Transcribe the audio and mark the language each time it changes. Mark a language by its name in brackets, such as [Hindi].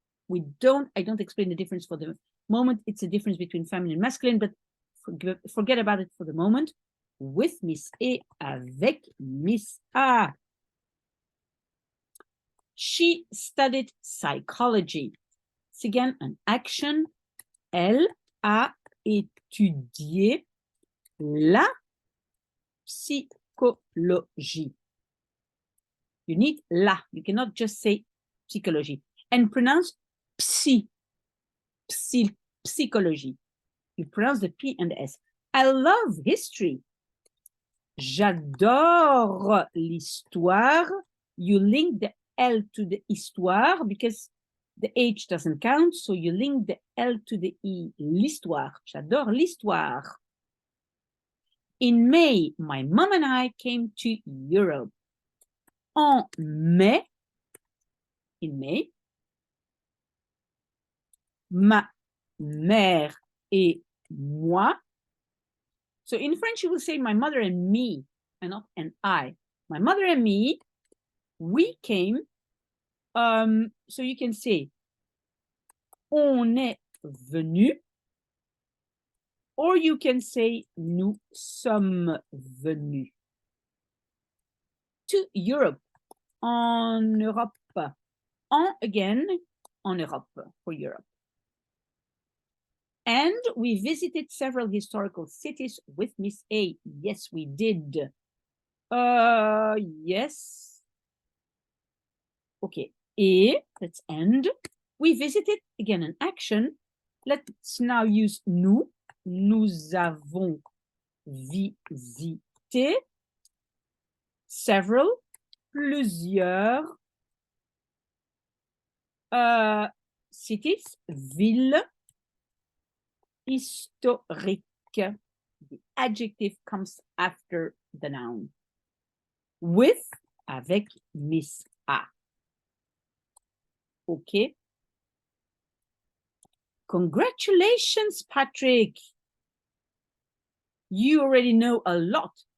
[English] I don't explain the difference for the moment. It's a difference between feminine and masculine, but forget about it for the moment. With Miss E, avec Miss A. She studied psychology. It's again an action. [French] Elle a étudié la psychologie. [English] You need la. You cannot just say psychologie. And pronounce psychologie. You pronounce the P and the S. I love history. [French] J'adore l'histoire. [English] You link the L to the histoire because the H doesn't count, so you link the L to the E. L'histoire. [French] J'adore l'histoire. [English] In May, my mom and I came to Europe. [French] En mai, [English] in May, [French] ma mère et moi. [English] So in French, you will say my mother and me, and not and I. My mother and me, we came. So you can say [French] on est venu, [English] or you can say [French] nous sommes venus [English] to Europe, [French] en Europe. [English] En again, [French] en Europe [English] for Europe. And we visited several historical cities with Miss A. Yes, we did. Yes. Okay. Et, let's end. We visited, again, an action. Let's now use nous. [French] Nous avons visité several, plusieurs cities, villes, historique. [English] The adjective comes after the noun. With, avec Miss A. Okay. Congratulations, Patrick. You already know a lot.